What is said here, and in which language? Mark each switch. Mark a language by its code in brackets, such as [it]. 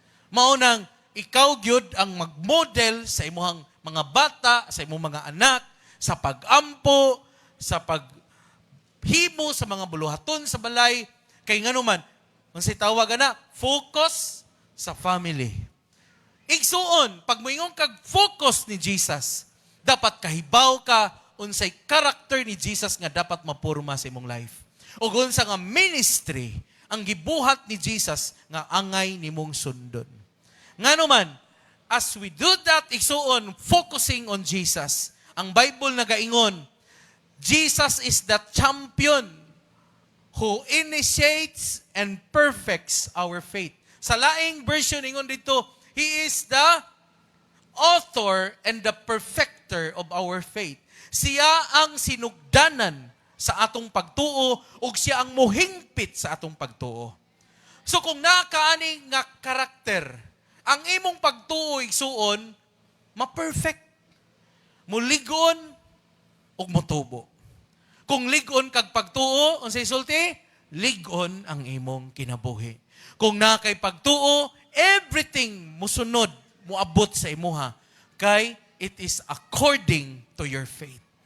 [ceb] Mao nang ikaw gyud ang magmodel sa imong mga bata, sa imong mga anak, sa pag-ampo, sa paghimo sa mga buluhaton sa balay, kay nganuman, unsay tawag ana, focus sa family. Igsuon, pag moingon kag focus ni Jesus, dapat kahibaw ka unsay character ni Jesus nga dapat mapurma sa imong life. O unsa nga ministry ang gibuhat ni Jesus nga angay nimong sundon. [en] Nganuman, as we do that, igsuon, focusing on Jesus, [ceb] ang Bible nagaingon, [en] Jesus is the champion who initiates and perfects our faith. [ceb] Sa laing version, ingon dito, [en] He is the author and the perfecter of our faith. [ceb] Siya ang sinugdanan sa atong pagtuo ug siya ang mohingpit sa atong pagtuo. So kung nakaani nga karakter, ang imong pagtuo igsuon ma-perfect. Muligon ug motubo. Kung ligon kag pagtuo, unsay sulti? Ligon ang imong kinabuhi. Kung na kay pagtuo, everything musunod, muabot sa imuha. [en] Kay it is according to your faith.